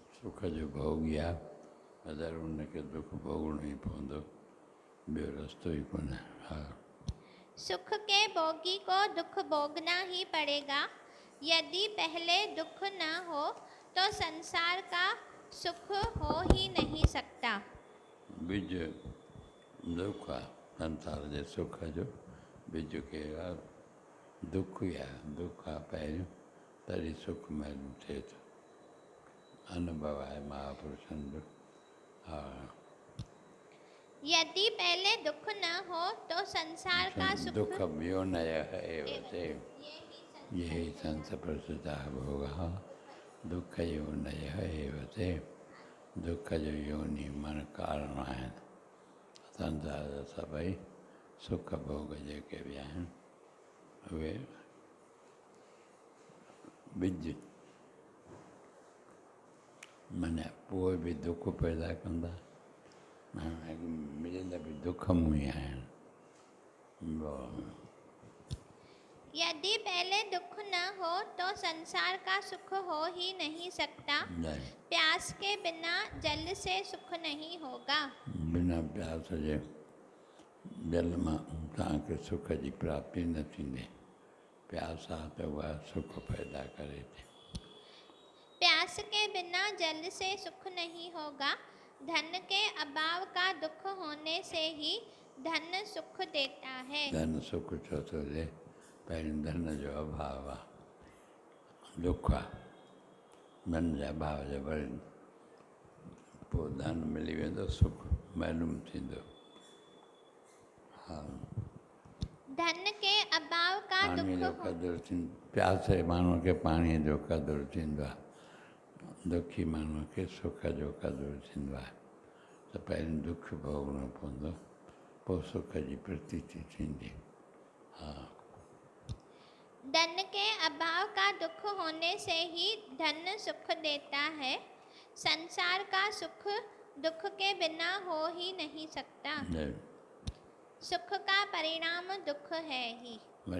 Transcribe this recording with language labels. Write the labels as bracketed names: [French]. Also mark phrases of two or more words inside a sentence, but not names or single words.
[Sindhi] सुख जो भोगिया अदर उनके दुख भोगणो ही पवंदो, ॿियो रस्तो ही कोन्हे। हा। [Hindi] सुख के भोगी को दुख भोगना ही पड़ेगा। यदि पहले दुख न हो तो संसार का सुख हो ही नहीं सकता। [Sindhi] बीज दुख आहे, संसार जे सुख जो बीज के दुख ई आहे। दुख आहे पहिरियों, तॾहिं सुख मालूम थिए थो। अनुभव आहे महापुरुषनि जो। हा। [Hindi] यदि पहले दुख न हो तो संसार का सुख [Sanskrit] दुख योनय एव ते ये संस प्रसुता भोग। दुख योनय एव ते, [Sindhi] दुख जो योनि मन कारण आहिनि। संसार जा सभई सुख भोग जेके बि आहिनि उहे ॿिज माना पोइ बि दुख पैदा कंदा, मिलंदा बि दुख मूं ई आहिनि। [Hindi] यदि पहले दुख न हो तो संसार का सुख हो ही नहीं सकता। प्यास के बिना जल से सुख नहीं होगा। [Sindhi] बिना प्यास जे जल मां तव्हांखे सुख जी प्राप्ति न थींदी। प्यास आहे त उहा सुख पैदा करे थी। [Hindi] प्यास के बिना जल से सुख नहीं होगा। धन के अभाव का दुख होने से ही धन सुख देता है। [Sindhi] धन सुख छो थो ॾे? पहिरियों धन जो अभाव आहे, दुख आहे। धन जे अभाव जे वरी पोइ धन मिली वेंदो, सुख मालूम थींदो। हा। [Hindi] धन के अभाव का [Sindhi] पाणीअ जो दुख क़दुरु थींदो, प्यासे माण्हूअ खे पाणीअ जो क़दुरु थींदो आहे। दुखी माण्हूअ खे सुख जो क़दुरु थींदो आहे। त पहिरियों दुख भोगणो पवंदो, पोइ सुख जी प्रतीति थींदी। हा। [Hindi] धन के अभाव का दुख होने से ही धन सुख देता है। संसार का सुख दुख के बिना हो ही नहीं सकता। सुख का परिणाम दुख है ही। वरी